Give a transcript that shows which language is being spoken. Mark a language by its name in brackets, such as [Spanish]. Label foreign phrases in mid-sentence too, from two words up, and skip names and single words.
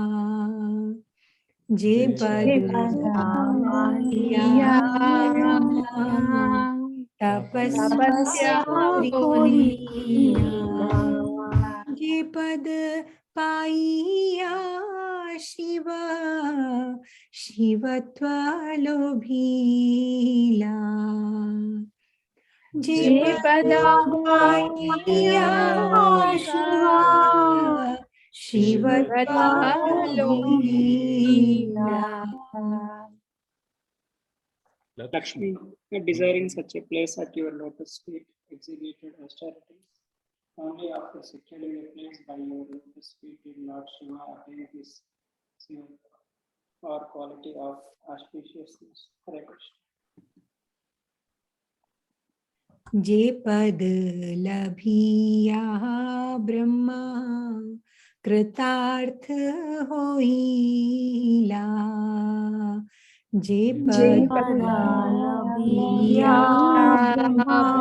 [Bangla] যে পদ লাগিয়া রমা তপস্যা করিলা, যে পদ পাইয়া শিব শিবত্ব লভিলা, যে পদ পাইয়া শিব শিবত্ব লভিলা। [English] Lakshmi, desiring such a place at your lotus feet, executed austerities. Only after securing a place by your lotus feet did Lord Shiva attain this seal or quality of auspiciousness. Hare Krishna. [Bangla] যে পদ লভিয়া ব্রহ্মা কৃতার্থ হইলা, যে পদ লভিয়া ব্রহ্মা